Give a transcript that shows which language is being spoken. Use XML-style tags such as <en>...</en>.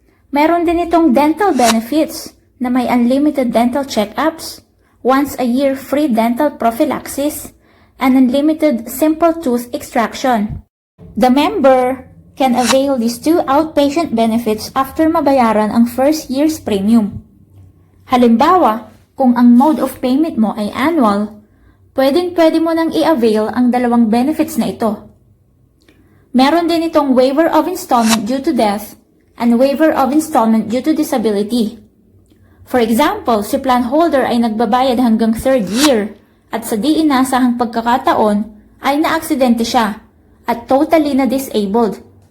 <tl>Meron din itong</tl> <en>dental benefits na may unlimited dental check-ups, once a year free dental prophylaxis, and unlimited simple tooth extraction. The member can avail these 2 outpatient benefits after</en> <tl>mabayaran ang</tl> <en>first year's premium.</en> <tl>Halimbawa, kung ang mode of payment mo ay annual, pwede mo nang i-avail ang 2 benefits na ito. Meron din itong</tl> <en>waiver of installment due to death and waiver of installment due to disability.</en> <tl>For example, si plan holder ay nagbabayad hanggang 3rd year at sa di inasahang pagkakataon ay naaksidente siya at totally na disabled.</tl>